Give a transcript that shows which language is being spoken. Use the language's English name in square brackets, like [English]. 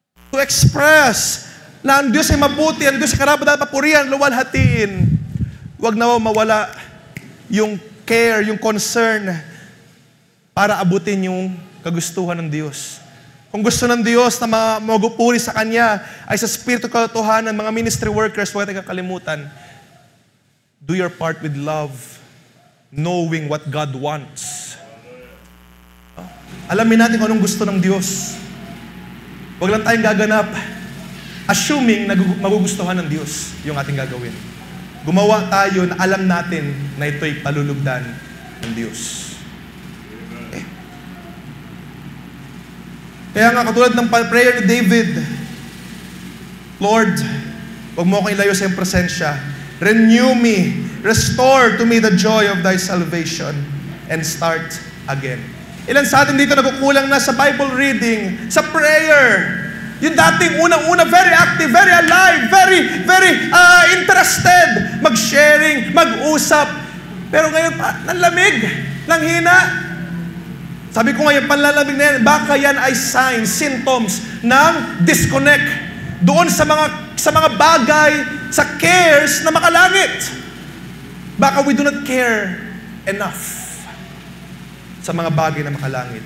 [English] To express [Filipino] na ang Diyos ay mabuti, ang Diyos ay karapat-dapat papurihan, luwalhatiin. Huwag na mawala yung care, yung concern para abutin yung kagustuhan ng Diyos. Kung gusto ng Diyos na magupuri sa Kanya ay sa Espiritu katotohanan, mga ministry workers, huwag tayong kakalimutan. [English] Do your part with love, knowing what God wants. [Filipino] Alamin natin kung anong gusto ng Diyos. Huwag lang tayong gaganap, assuming na magugustuhan ng Diyos yung ating gagawin. Gumawa tayo na alam natin na ito'y palulugdan ng Diyos. Kaya nga, katulad ng prayer ni David, Lord, huwag mo akong ilayo sa iyong presensya. [English] Renew me, restore to me the joy of thy salvation, and start again. [Filipino] Ilan sa atin dito nagkukulang na sa Bible reading, sa prayer. Yung dating unang-una, [English] very active, very alive, very interested, [Filipino] mag-sharing, mag-usap. Pero ngayon, nanlamig, nanghina. Sabi ko ngayon, panlalamig na yan, baka yan ay signs, symptoms ng disconnect doon sa mga bagay, sa cares na makalangit. Baka [English] we do not care enough [Filipino] sa mga bagay na makalangit.